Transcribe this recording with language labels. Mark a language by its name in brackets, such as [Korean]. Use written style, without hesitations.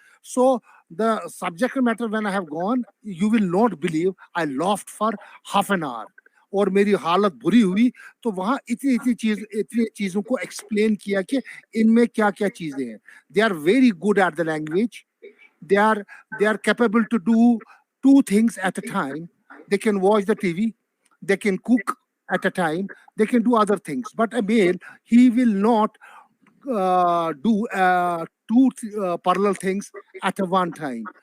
[English] So the subject matter, when I have gone, you will not believe I laughed for half an hour. [Hindi] और मेरी हालत बुरी हुई तो वहां इतनी चीजों को एक्सप्लेन किया कि इनमें क्या चीजें हैं. [English] They are very good at the language. They are capable to do two things at a time. They can watch the TV. They can cook at a time. They can do other things. But a male, he will not do two parallel things at one time.